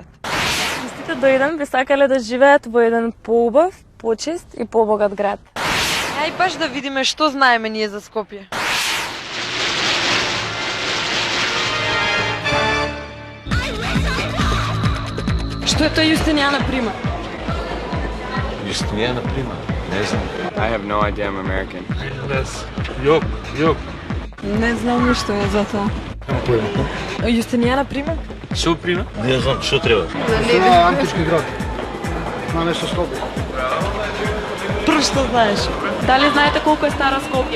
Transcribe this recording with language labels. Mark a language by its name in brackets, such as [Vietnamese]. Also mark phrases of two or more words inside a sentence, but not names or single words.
[Macedonian] Истите до еден би сакале да живеат во еден поубав, почист и побогат град. Ај баш да видиме што знаеме ние за Скопје. Што е тоа Јустинијана Прима? Јустинијана Прима? Не знам. [English] I have no idea, I'm American. [Macedonian] Јок. Не знам ништо е за тоа. Јустинијана Прима? Што Прима? Не знам, што треба? Това е антички град. На нешто Скопје. Прво што знаеш. Дали знаете колку е стара Скопје?